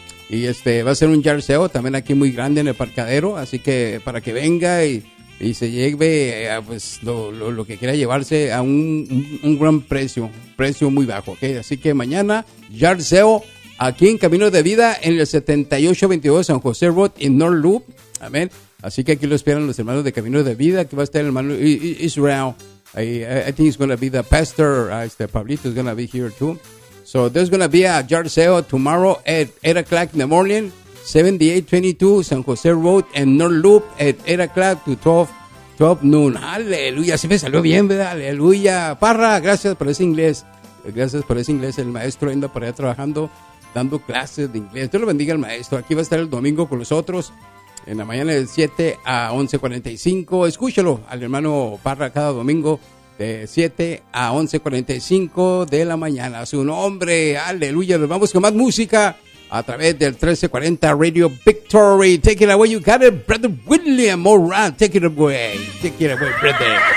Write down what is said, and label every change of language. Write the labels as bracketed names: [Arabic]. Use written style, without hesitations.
[Spanish] Y va a ser un yard sale también aquí muy grande en el parqueadero, así que para que venga y se lleve pues lo que quiera llevarse a un gran precio, precio muy bajo, ¿okay? Así que mañana yard sale aquí en Camino de Vida en el 7822 San José Road en North Loop, amén. Así que aquí lo esperan los hermanos de Camino de Vida, que va a estar el hermano Israel. [English] I think it's gonna be the pastor, Pablito is gonna be here too. So there's going to be a yard sale tomorrow at 8 o'clock in the morning, 7822 San José Road and North Loop at 8 o'clock to 12 noon. [Spanish] Aleluya, se me salió bien, ¿verdad? Aleluya. Parra, gracias por ese inglés. Gracias por ese inglés. El maestro anda por allá trabajando, dando clases de inglés. Dios lo bendiga al maestro. Aquí va a estar el domingo con nosotros en la mañana de 7 a 11:45. Escúchalo al hermano Parra cada domingo. De 7 a 11:45 de la mañana. Su nombre, aleluya. Nos vamos con más música a través del 1340 Radio Victory. [English] Take it away, you got it, brother William Moran. Take it away, brother.